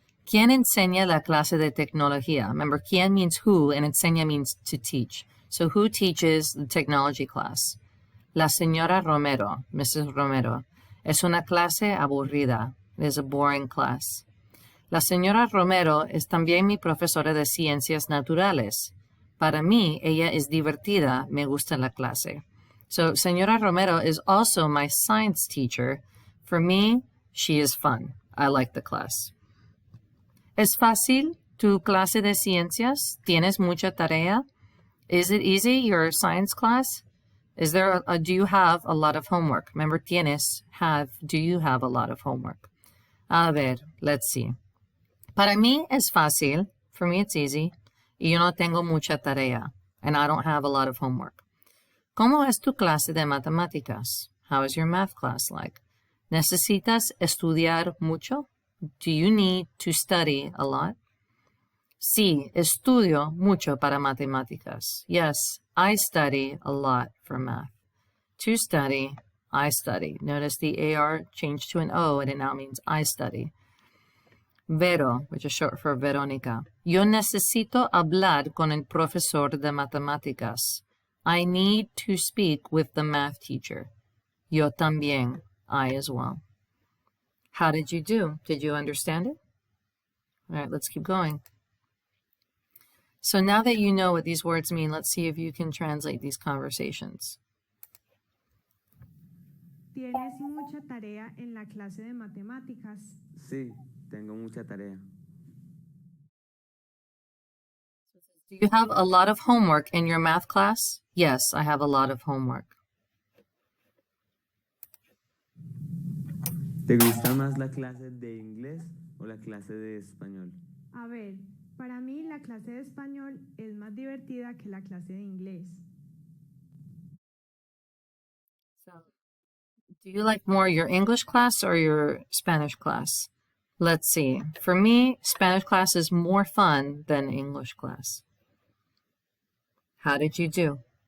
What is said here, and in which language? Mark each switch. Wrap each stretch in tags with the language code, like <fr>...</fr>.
<es>¿Quién enseña la clase de tecnología?</es> <en>Remember, ¿quién means who, and enseña means to teach. So who teaches the technology class?</en> <es>La señora Romero, Mrs. Romero. Es una clase aburrida.</es> <en>It is a boring class.</en> <es>La señora Romero es también mi profesora de ciencias naturales. Para mí, ella es divertida. Me gusta la clase.</es> <en>So, señora Romero is also my science teacher. For me, she is fun. I like the class.</en> <es>¿Es fácil tu clase de ciencias? ¿Tienes mucha tarea?</es> <en>Is it easy, your science class? Is there do you have a lot of homework? Remember, tienes, have, do you have a lot of homework?</en> <es>A ver,</es> <en>let's see.</en> <es>Para mí es fácil.</es> <en>For me, it's easy.</en> <es>Y yo no tengo mucha tarea.</es> <en>And I don't have a lot of homework.</en> <es>¿Cómo es tu clase de matemáticas?</es> <en>How is your math class like?</en> <es>¿Necesitas estudiar mucho?</es> <en>Do you need to study a lot?</en> <es>Sí, estudio mucho para matemáticas.</es> <en>Yes, I study a lot for math. To study, I study. Notice the AR changed to an O and it now means I study. Vero, which is short for Verónica.</en> <es>Yo necesito hablar con el profesor de matemáticas.</es> <en>I need to speak with the math teacher.</en> <es>Yo también.</es> <en>I as well. How did you do? Did you understand it? All right, let's keep going. So now that you know what these words mean, let's see if you can translate these conversations.</en> <es>¿Tienes mucha tarea en la clase de matemáticas? Sí, tengo mucha tarea.</es> <en>Do you have a lot of homework in your math class? Yes, I have a lot of homework.</en> <es>¿Te gusta más la clase de inglés o la clase de español? A ver, para mí la clase de español es más divertida que la clase de inglés.</es> <en>So, do you like more your English class or your Spanish class? Let's see. For me, Spanish class is more fun than English class. How did you do?</en>